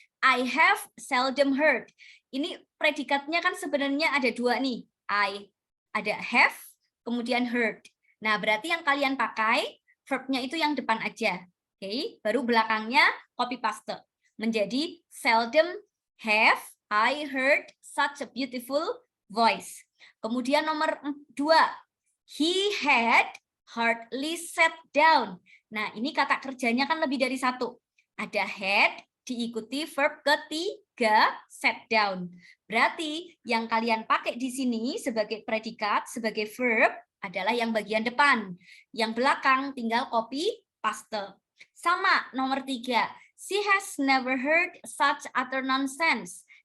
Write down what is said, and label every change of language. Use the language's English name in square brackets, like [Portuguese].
[English] I have seldom heard. [Indonesian] Ini predikatnya kan sebenarnya ada dua nih. Ada have, kemudian heard. Nah, berarti yang kalian pakai verbnya itu yang depan aja. Oke, baru belakangnya copy paste. Menjadi [English] seldom have I heard such a beautiful voice. [Indonesian] Kemudian nomor 2, [English] he had hardly sat down. [Indonesian] Nah, ini kata kerjanya kan lebih dari satu. Ada had diikuti verb ketiga, [English] sat down. [Indonesian] Berarti yang kalian pakai di sini sebagai predikat, sebagai verb adalah yang bagian depan. Yang belakang tinggal copy paste. Sama nomor 3, [English] she has never heard such utter nonsense.